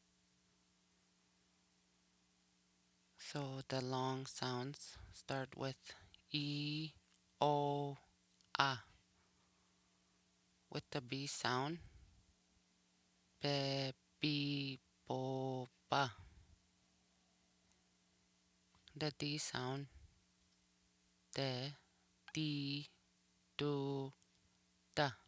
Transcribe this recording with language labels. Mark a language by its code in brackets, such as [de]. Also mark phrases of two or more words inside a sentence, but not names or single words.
[en] So the long sounds start with E, O, A. With the B sound, Be, Bi, Bo, Ba. The D sound, De, Di, Do, Da.